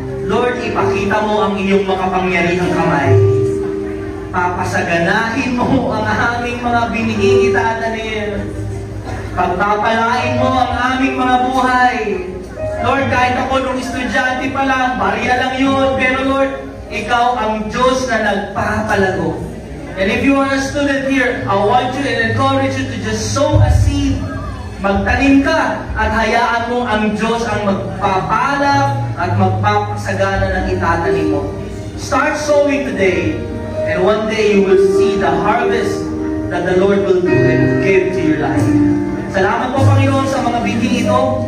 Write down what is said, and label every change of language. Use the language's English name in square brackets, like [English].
[Filipino] Lord, ipakita mo ang iyong makapangyarihang kamay. Papasaganahin mo ang aming mga biniging itatanim. Pagpapalain mo ang aming mga buhay. Lord, kahit ako nung estudyante pa lang, barya lang yun. Pero Lord, ikaw ang Diyos na nagpapalago. [English] And if you are a student here, I want you and encourage you to just sow a seed. [Filipino] Magtanim ka at hayaan mo ang Diyos ang magpapalak at magpapasagana ng itatanim mo. [English] Start sowing today, and one day you will see the harvest that the Lord will do and give to your life. [Filipino] Salamat po, Panginoon, sa mga biting ito.